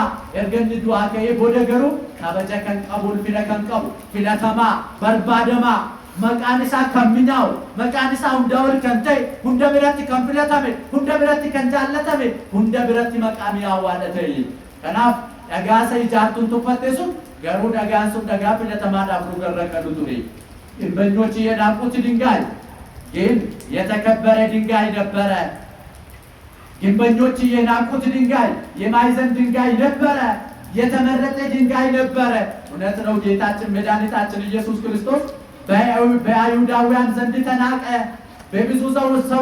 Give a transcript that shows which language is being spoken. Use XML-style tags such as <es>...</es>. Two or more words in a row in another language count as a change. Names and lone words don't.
<om>Erga inni du'aa ka'ee booda garuu kabaja kan qabu ulfina kan qabu filatamaa barbaadamaa maqaan isaa kan minyaa'u maqaan isaa hunda ol kan ta'e hunda biratti kan filatame hunda biratti kan jaallatame hunda biratti maqaa mi'aawaadha ta'e. Kanaaf dhagaa ijaartuun tuffatte sun garuu dhagaan sun dhagaa filatamaadhaaf nu garragalu ture.</om> <am>ግንበኞች የናቁት ድንጋይ ግን የተከበረ ድንጋይ ነበረ። ግንበኞች የናቁት ድንጋይ የማዕዘን ድንጋይ ነበረ። የተመረጠ ድንጋይ ነበረ። እውነት ነው። ጌታችን መድኃኒታችን ኢየሱስ ክርስቶስ በአይሁዳውያን ዘንድ ተናቀ፣ በብዙ ሰው</am>